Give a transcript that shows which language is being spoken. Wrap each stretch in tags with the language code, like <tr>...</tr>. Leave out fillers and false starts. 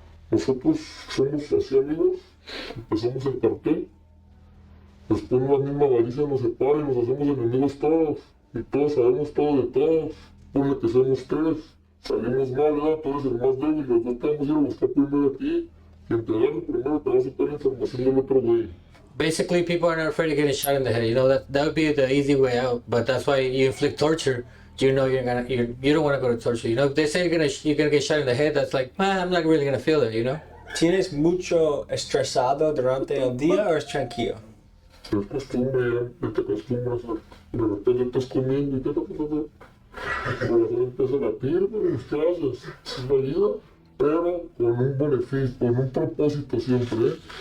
<es>Nosotros somos así amigos, empezamos el cartel, después la misma avaricia nos separa y nos hacemos enemigos todos, y todos sabemos todo de todos, ponle que somos 3, salimos mal, ¿verdad? Tú eres el más débil, nosotros te vamos a ir a buscar primero a ti, quien te agarre primero te va a sacar la información del otro güey.</es> <en>Basically, people are not afraid of getting shot in the head. You know that would be the easy way out. But that's why you inflict torture. You know you don't want to go to torture. You know if they say you're gonna get shot in the head, that's like, I'm not really gonna feel it. You know.</en> <es>¿Tienes mucho estresado durante el día o es tranquilo? Es costumbre ya, te acostumbras de repente estás comiendo y ¿qué te pasa? De repente empieza a latir, pero ¿qué haces? Es la vida, pero con un beneficio, con un propósito siempre.</es>